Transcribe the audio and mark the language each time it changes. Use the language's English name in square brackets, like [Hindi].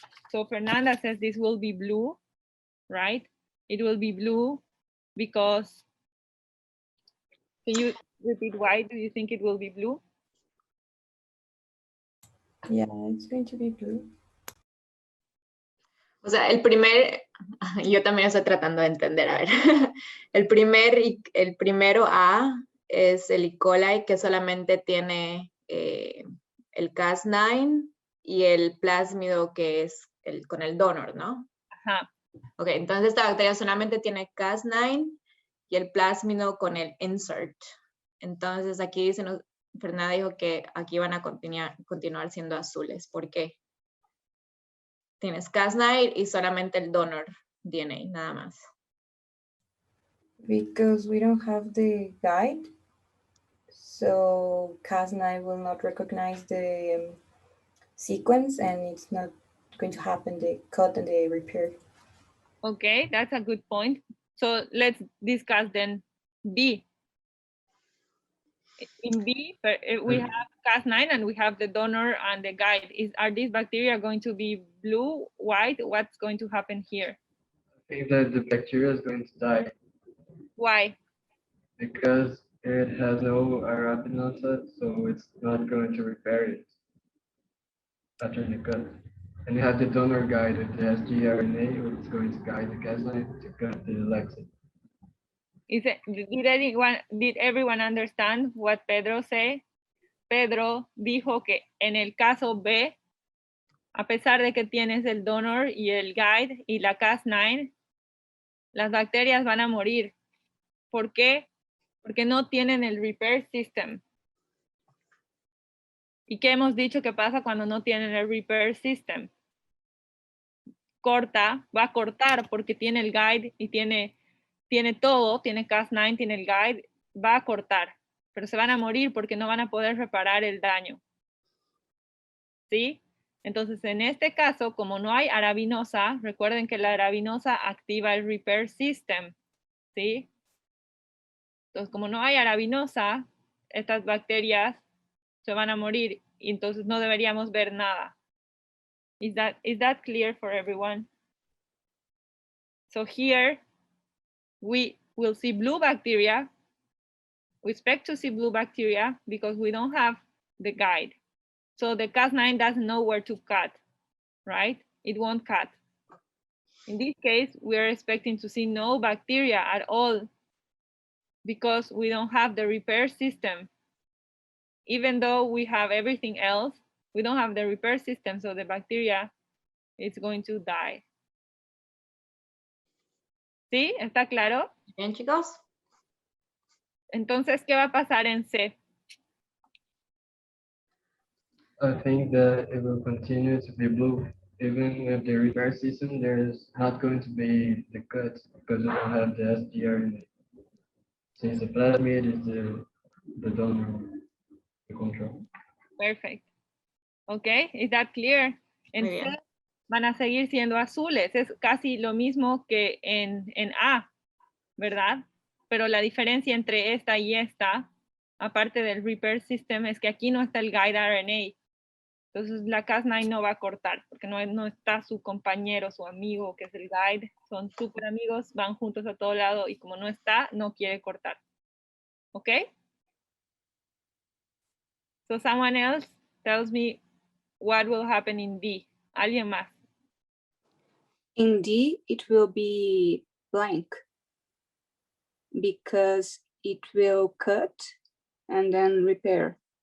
[English] So Fernanda says this will be blue, right? It will be blue because, can you repeat why do you think it will be blue? Yeah, it's going to be blue. [Spanish] O sea, yo también estoy tratando de entender, a ver. El primero A es el E. coli, que solamente tiene el Cas9 y el plásmido que es con el donor, ¿no? Ajá. Ok, entonces esta bacteria solamente tiene Cas9 y el plásmido con el insert. Entonces aquí Fernanda dijo que aquí van a continuar siendo azules. ¿Por qué? Tienes Cas9 y solamente el donor DNA, nada más. [English] Because we don't have the guide, so Cas9 will not recognize the sequence, and it's not going to happen the cut and the repair. Okay, that's a good point. So let's discuss then B. In B, we have Cas9 and we have the donor and the guide. Are these bacteria going to be blue, white? What's going to happen here? I think that the bacteria is going to die Why? because it has no arabinosa, so it's not going to repair it after the cut. And you have the donor guide with the sgRNA, which is going to guide the Cas9 to cut the lexin. Did everyone understand what Pedro said? [Spanish] Pedro dijo que en el caso B, a pesar de que tienes el donor y el guide y la Cas9, las bacterias van a morir. ¿Por qué? Porque no tienen el repair system. ¿Y qué hemos dicho que pasa cuando no tienen el repair system? Corta, va a cortar porque tiene el guide y tiene todo, tiene Cas9, tiene el guide, va a cortar, pero se van a morir porque no van a poder reparar el daño. ¿Sí? Entonces, en este caso, como no hay arabinosa, recuerden que la arabinosa activa el repair system. ¿Sí? Entonces, como no hay arabinosa, estas bacterias se van a morir y entonces no deberíamos ver nada. [English] Is that clear for everyone? So here we will see blue bacteria. We expect to see blue bacteria because we don't have the guide. So the Cas9 doesn't know where to cut, right? It won't cut. In this case, we are expecting to see no bacteria at all because we don't have the repair system. Even though we have everything else, we don't have the repair system, so the bacteria is going to die. [Spanish] ¿Sí? ¿Está claro? Bien, chicos. Entonces, ¿qué va a pasar en C? [English] I think that it will continue to be blue. Even with the repair system, there's not going to be the cut because we don't have the sgRNA. Since the plasmid is the donor, the control. Perfect. Okay, is that clear? [Spanish] En C van a seguir siendo azules. Es casi lo mismo que en A, ¿verdad? Pero la diferencia entre esta y esta, aparte del repair system, es que aquí no está el guide RNA. Entonces la Cas9 no va a cortar, porque no está su compañero, su amigo, que es el guide. Son súper amigos, van juntos a todo lado y como no está, no quiere cortar. ¿Ok? [English] So someone else tells me what will happen in D. [Spanish] ¿Alguien más? [English] In D, it will be blank because it will cut and then repair.